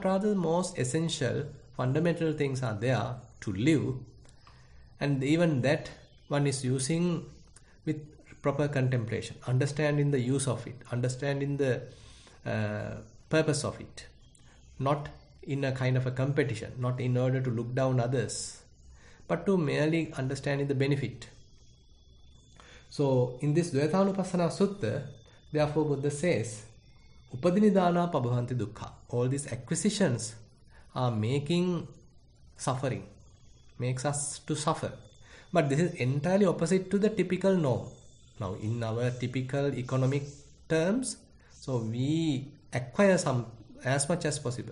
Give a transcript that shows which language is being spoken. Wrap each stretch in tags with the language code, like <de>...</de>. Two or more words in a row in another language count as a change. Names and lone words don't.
<en>rather most essential fundamental things are there to live, and even that one is using with proper contemplation, understanding the use of it, understanding the purpose of it, not in a kind of a competition, not in order to look down others, but to merely understanding the benefit. So in this Dvaitanupassana Sutta, therefore Buddha says,</en> <pi>Upadinidana pabhavanti dukkha.</pi> <en>All these acquisitions are making suffering, makes us to suffer. But this is entirely opposite to the typical norm. Now in our typical economic terms, so we acquire some as much as possible.</en>